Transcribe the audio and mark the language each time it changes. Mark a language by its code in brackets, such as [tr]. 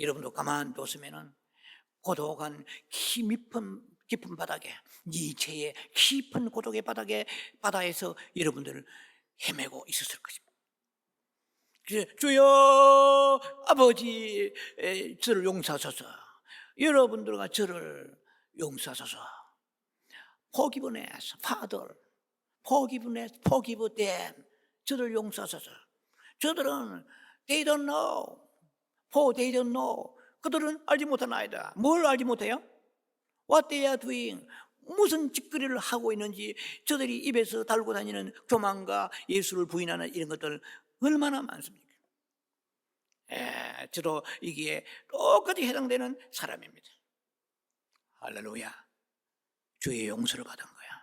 [ko] 여러분도 가만뒀으면 고독한 깊은 바닥에, 니체의 깊은 고독의 바다에서 여러분들을 헤매고 있었을 것입니다. 주여 아버지, 저를 용서하소서. 여러분들과 저를 용서하소서. [en] Forgiveness, Father, forgive them. [ko] 저를 용서하소서. 저들은 [en] they don't know, for they don't know. [ko] 그들은 알지 못하나이다. 뭘 알지 못해요? [en] What they are doing. [ko] 무슨 짓거리를 하고 있는지, 저들이 입에서 달고 다니는 교만과 예수를 부인하는 이런 것들 얼마나 많습니까? 저도 이게 똑같이 해당되는 사람입니다. 할렐루야. 주의 용서를 받은 거야.